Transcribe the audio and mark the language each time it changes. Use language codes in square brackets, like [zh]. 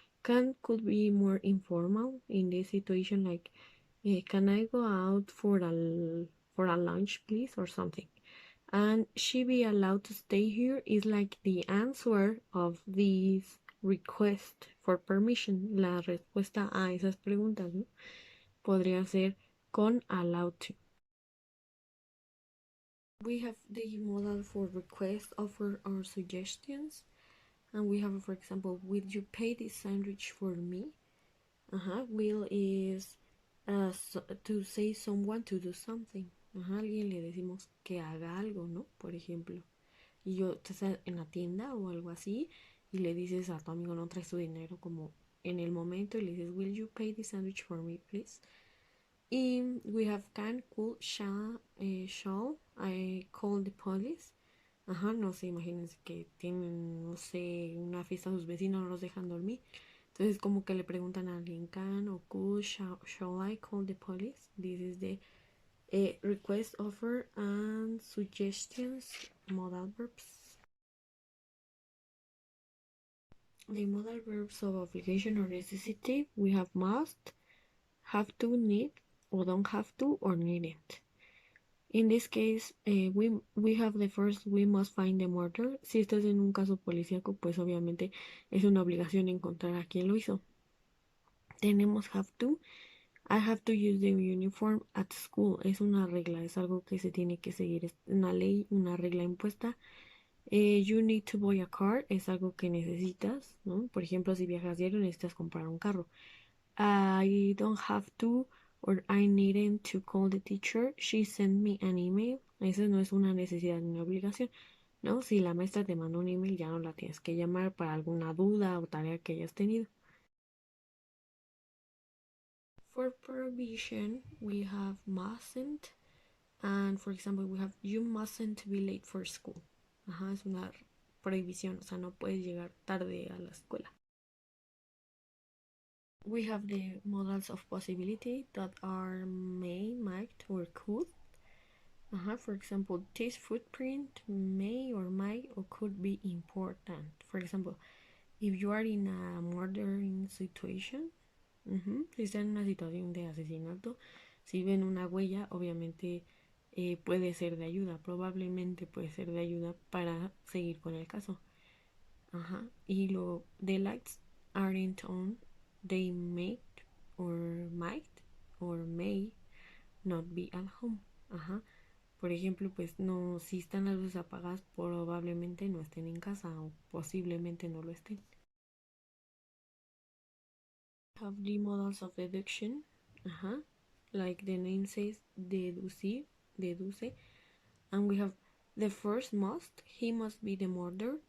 [en] Can could be more informal in this situation, like, can I go out for a lunch, please, or something? And she be allowed to stay here is like the answer of this request for permission. [es] La respuesta a esas preguntas, ¿no? Podría ser con allowed to. [en] We have the modal for request, offer, or suggestions. And we have, for example, will you pay this sandwich for me? Will is to say someone to do something. [es] Alguien le decimos que haga algo, ¿no? Por ejemplo. Y yo te estás en la tienda o algo así y le dices a tu amigo no traes tu dinero como en el momento y le dices [en] will you pay the sandwich for me please. Y we have can, could, shall, I call the police. [es] No sé, imagínense que tienen, no sé, una fiesta, sus vecinos no los dejan dormir. Entonces como que le preguntan a alguien, can o could, [en] shall I call the police? This is the request, offer, and suggestions modal verbs. The modal verbs of obligation or necessity, we have must, have to, need, or don't have to, or needn't. In this case, we have the first, we must find the murderer. [es] Si esto es en un caso policíaco, pues obviamente es una obligación encontrar a quien lo hizo. Tenemos have to. [en] I have to use the uniform at school. [es] Es una regla, es algo que se tiene que seguir. Es una ley, una regla impuesta. [en] You need to buy a car. [es] Es algo que necesitas, ¿no? Por ejemplo, si viajas diario necesitas comprar un carro. [en] I don't have to or I needn't to call the teacher. She sent me an email. [es] Eso no es una necesidad ni una obligación, ¿no? Si la maestra te mandó un email, ya no la tienes que llamar para alguna duda o tarea que hayas tenido. [en] For prohibition, we have mustn't. And for example, we have you mustn't be late for school. [es] Es una prohibición, o sea, no puedes llegar tarde a la escuela. [en] We have the modals of possibility that are may, might, or could. For example, this footprint may or might or could be important. For example, if you are in a murdering situation, [es] si está en una situación de asesinato, si ven una huella, obviamente puede ser de ayuda, probablemente puede ser de ayuda para seguir con el caso. [en] Y the lights aren't on, they might or may not be at home. [es] Por ejemplo, pues no, si están las luces apagadas, probablemente no estén en casa o posiblemente no lo estén. [en] Have the modals of deduction, like the name says, deduce, and we have the first must, he must be the murderer.